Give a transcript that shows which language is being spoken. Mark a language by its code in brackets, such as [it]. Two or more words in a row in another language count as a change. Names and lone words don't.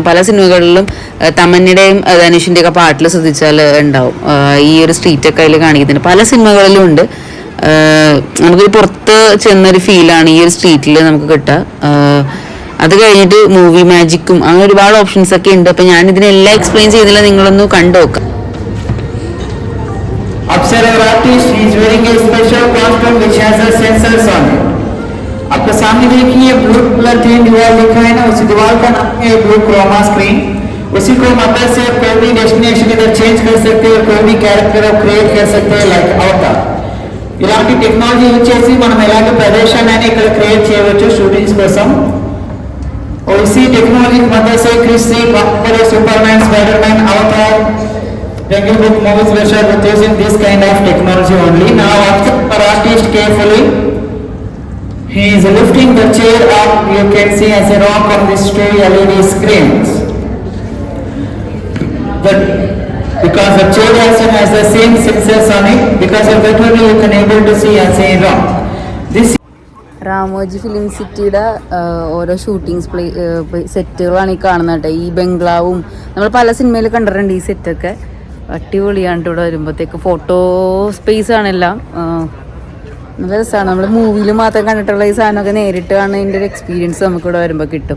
[ml] പല സിനിമകളിലും തമന്നയുടെയും ധനുഷിന്റെ ഒക്കെ പാട്ടിൽ ശ്രദ്ധിച്ചാൽ ഉണ്ടാവും ഈ ഒരു സ്ട്രീറ്റ് ഒക്കെ അതിൽ കാണിക്കുന്നുണ്ട്. പല സിനിമകളിലും ഉണ്ട്. നമുക്കൊരു പുറത്ത് ചെന്നൊരു ഫീലാണ് ഈ ഒരു സ്ട്രീറ്റിൽ നമുക്ക് കിട്ടുക. അത് കഴിഞ്ഞിട്ട് മൂവി മാജിക്കും അങ്ങനെ ഒരുപാട് ഓപ്ഷൻസ് ഒക്കെ ഉണ്ട്. അപ്പൊ ഞാൻ ഇതിനെല്ലാം എക്സ്പ്ലെയിൻ ചെയ്യുന്നില്ല, നിങ്ങളൊന്ന് കണ്ടു നോക്കാം. [hi] आपके सामने देखिए [en] blue colour [hi] की दीवार लिखा है ना, उसी दीवार का नाम है [en] blue chroma screen. [hi] उसी को मदद से कोई भी डेस्टिनेशन इधर चेंज कर सकते हैं, कोई भी [en] character create [hi] कर सकते हैं लाइक अवतार. [te] ఇలాంటి [en] technology use [te] చేసి మనం ఎలాంటి ప్రదేశాన్ని ఇక్కడ క్రియేట్ చేయవచ్చు షూటింగ్స్ కోసం. [hi] और इसी टेक्नोलॉजी की मदद से [en] क्रिस सी बॉक्सर सुपरमैन स्पाइडरमैन अवतार Jungle Book movies were using this kind of technology only. Now observe our artist carefully. He is lifting the chair up. You can see as a rock on these two LED screens. Because the chair also has the same sensors on it, because of that only you can able to see as a rock. This [ml] രാമോജി ഫിലിം സിറ്റിയുടെ ഓരോ ഷൂട്ടിംഗ് സെറ്റുകളാണ് ഈ കാണുന്നത് കേട്ടോ. ഈ ബംഗ്ലാവും നമ്മൾ പല സിനിമയിൽ കണ്ടിട്ടുണ്ട്. ഈ സെറ്റൊക്കെ അടിപൊളിയാണ്. ഇവിടെ വരുമ്പോഴത്തേക്ക് [en] photo space [ml] ആണെല്ലാം നല്ല രസമാണ്. നമ്മൾ മൂവിയിൽ മാത്രം കണ്ടിട്ടുള്ള ഈ സാധനമൊക്കെ നേരിട്ട് കാണുന്നതിൻ്റെ ഒരു എക്സ്പീരിയൻസ് നമുക്കിവിടെ വരുമ്പോൾ കിട്ടും.